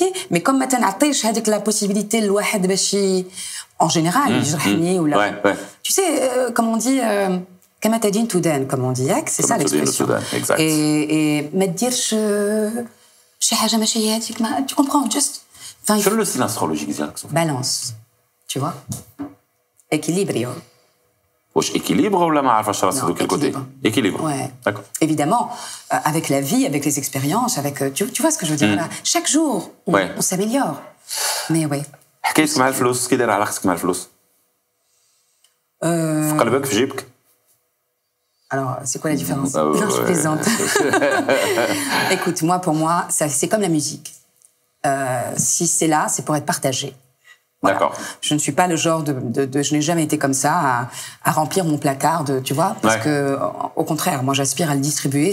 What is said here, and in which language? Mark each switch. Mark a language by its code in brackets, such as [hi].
[fr] Mais comme [ar] ما تنعطيش هذيك [fr] la possibilité [ar] للواحد باش [fr] en général [ar] يجرحني ولا. [fr] Tu sais, comme on dit [ar] كما تدين تدان, [fr] comme on dit, c'est ça l'expression. [ar] Et ما تديرش شي حاجه ماشي هي هذيك, [fr] tu comprends, juste. [ar] شنو [fr] le signe astrologique [ar] ديالك؟ [fr] Balance, tu vois. Équilibre. واش équilibre ou la [ar] ما عارفاش راسك [fr] de quel côté? Équilibre. Ouais. D'accord. Évidemment, avec la vie, avec les expériences, avec tu vois ce que je veux dire là. Chaque jour, on s'améliore. Mais ouais. [ar] حكايتك مع الفلوس, كي داير علاقتك مع الفلوس؟ في قلبك في جيبك؟ [fr] Alors, c'est quoi la différence? Non, je plaisante. Écoute, pour moi, c'est comme la musique. Si c'est là, c'est pour être partagé. Voilà. D'accord. Je ne suis pas le genre je n'ai jamais été comme ça à remplir mon placard, tu vois, parce que au contraire, moi j'aspire à le distribuer.